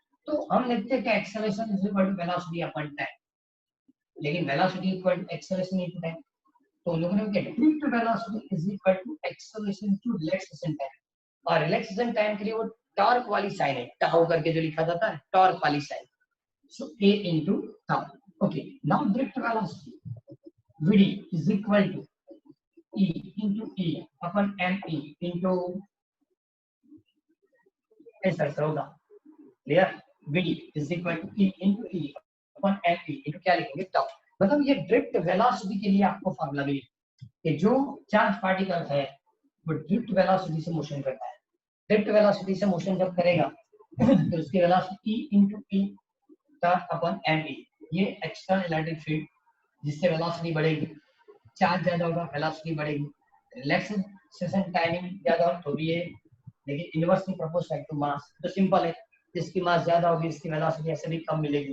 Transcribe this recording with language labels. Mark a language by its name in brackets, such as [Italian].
[Hindi] तो हम लिखते हैं कि [English] acceleration is equal to velocity upon time, [Hindi] लेकिन velocity equal to acceleration into time, तो उन लोगों ने क्या drift velocity is equal to acceleration to relaxation time, और रिलैक्सेशन टाइम के लिए वो टॉर्क वाली साइन है, टाउ करके जो लिखा जाता है टॉर्क वाली sign, [English] So a into tau. Okay, now drift velocity vd is equal to e into e upon me into [Hindi] ऐसा होगा clear, [English] vd is equal to e into e upon me into [Hindi] क्या लिखेंगे [English] tau। [Hindi] मतलब ये drift velocity के लिए आपको formula मिली कि जो चार्ज पार्टिकल है वो ड्रिफ्ट वेलोसिटी से मोशन करता है। ड्रिफ्ट वेलोसिटी से मोशन जब करेगा तो उसकी velocity E into E upon ME, ये एक्सटर्नल इलेक्ट्रिक फील्ड जिससे वेलोसिटी बढ़ेगी, चार्ज ज्यादा होगा वेलोसिटी बढ़ेगी, रिलैक्सेशन टाइमिंग ज्यादा हो तो भी ये, लेकिन इनवर्सली प्रोपोर्शनल टू मास, तो सिंपल है, जिसकी मास ज्यादा होगी इसकी वेलोसिटी ऐसे भी कम मिलेगी।